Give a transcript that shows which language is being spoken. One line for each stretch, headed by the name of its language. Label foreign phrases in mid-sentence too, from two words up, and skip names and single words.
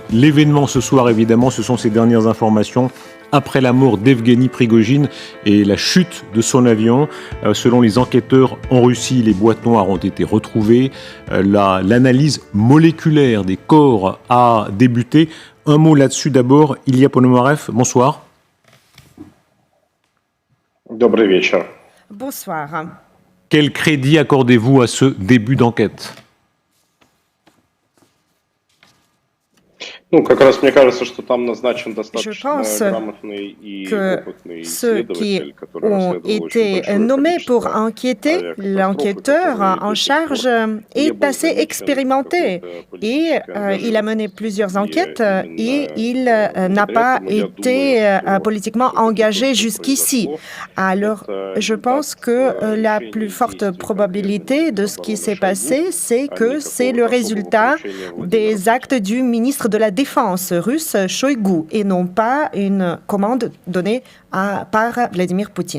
French: L'événement ce soir évidemment, ce sont ces dernières informations après la mort d'Evgeny Prigojine et la chute de son avion. Selon les enquêteurs en Russie, les boîtes noires ont été retrouvées. L'analyse moléculaire des corps a débuté. Un mot là-dessus d'abord. Ilya Ponomarev, bonsoir.
Russian: Добрый вечер.
French: Bonsoir. Quel crédit accordez-vous à ce début d'enquête ?
Russian: Ну, как раз мне кажется, что там назначен
French: Je
Russian: достаточно
French: pense
Russian: грамотный и
French: que
Russian: опытный
French: ceux qui
Russian: исследователь, который
French: ont
Russian: расследовал очень
French: été
Russian: большое
French: nommés pour
Russian: количество
French: enquêter,
Russian: авиакатастроф,
French: l'enquêteur
Russian: которые
French: en
Russian: до сих
French: charge
Russian: пор не
French: est
Russian: был
French: assez
Russian: замечен
French: expérimenté
Russian: какой-то
French: et
Russian: политической
French: il a mené plusieurs enquêtes et il n'a
Russian: благодаря
French: pas
Russian: этому я
French: été
Russian: думаю, что
French: politiquement
Russian: всё-таки
French: engagé
Russian: то, что
French: jusqu'ici.
Russian: произошло,
French: Alors,
Russian: это
French: je pense que la plus forte probabilité de ce qui s'est passé, c'est que c'est le résultat des actes du ministre de la Défense russe, Shoigu, et non pas une commande donnée par Vladimir Poutine.